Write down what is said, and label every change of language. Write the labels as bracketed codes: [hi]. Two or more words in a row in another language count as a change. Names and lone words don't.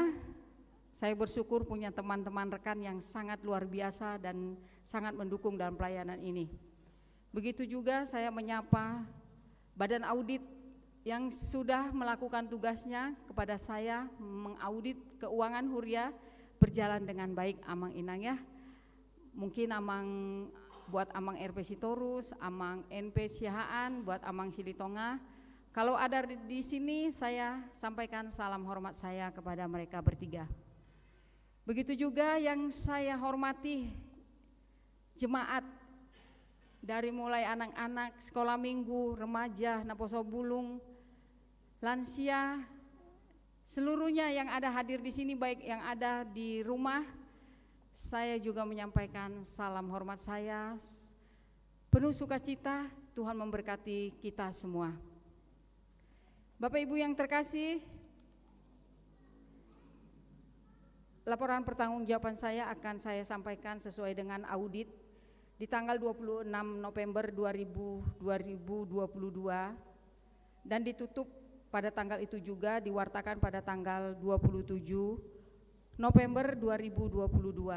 [id] Saya bersyukur punya teman-teman rekan yang sangat luar biasa dan sangat mendukung dalam pelayanan ini. Begitu juga saya menyapa Badan Audit yang sudah melakukan tugasnya kepada saya mengaudit keuangan Huria berjalan dengan baik [bbc] Amang Inang [id] ya. Mungkin buat Amang RP Sitorus, Amang NP Siahaan, buat Amang Silitonga. Kalau ada di sini saya sampaikan salam hormat saya kepada mereka bertiga. Begitu juga yang saya hormati jemaat dari mulai anak-anak, sekolah minggu, remaja, Naposo Bulung, lansia, seluruhnya yang ada hadir di sini baik yang ada di rumah, saya juga menyampaikan salam hormat saya, penuh sukacita, Tuhan memberkati kita semua. Bapak Ibu yang terkasih, laporan pertanggungjawaban saya akan saya sampaikan sesuai dengan audit di tanggal 26 November 2022 dan ditutup pada tanggal itu juga, diwartakan pada tanggal 27 November 2022.